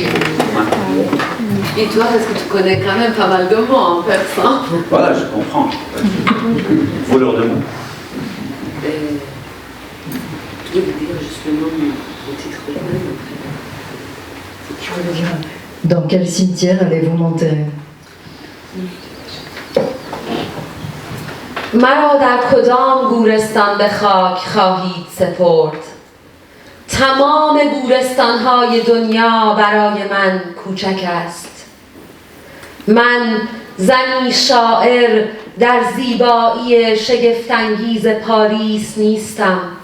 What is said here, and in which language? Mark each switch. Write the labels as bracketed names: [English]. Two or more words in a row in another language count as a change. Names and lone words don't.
[French] Et toi, parce que tu connais quand même pas mal de mots en persan. Voilà, je comprends. Voleur de mots. Je vais vous dire juste le nom du titre de poème. Je voulais dire, dans quel cimetière allez-vous m'enterrer? [Persian] مرا در کدام گورستان به خاک خواهید سپرد؟ تمام گورستان‌های دنیا برای من کوچک است. من زنی شاعر در زیبایی شگفت‌انگیز پاریس نیستم.